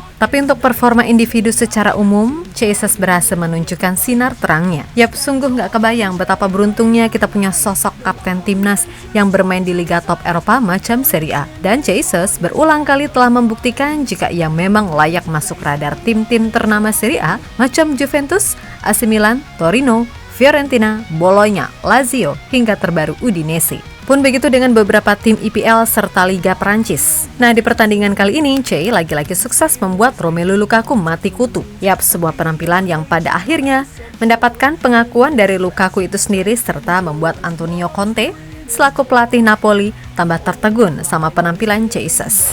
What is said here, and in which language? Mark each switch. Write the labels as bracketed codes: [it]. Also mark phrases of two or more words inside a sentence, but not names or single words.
[id] Tapi untuk performa individu secara umum, Jesus berhasil menunjukkan sinar terangnya. Yap, sungguh nggak kebayang betapa beruntungnya kita punya sosok kapten timnas yang bermain di Liga Top Eropa macam Serie A. Dan Jesus berulang kali telah membuktikan jika ia memang layak masuk radar tim-tim ternama Serie A macam Juventus, AC Milan, Torino, Fiorentina, Bologna, Lazio, hingga terbaru Udinese. Pun begitu dengan beberapa tim IPL serta Liga Perancis. Nah, di pertandingan kali ini, Che lagi-lagi sukses membuat Romelu Lukaku mati kutu. Yap, sebuah penampilan yang pada akhirnya mendapatkan pengakuan dari Lukaku itu sendiri serta membuat Antonio Conte selaku pelatih Napoli tambah tertegun sama penampilan Jesus.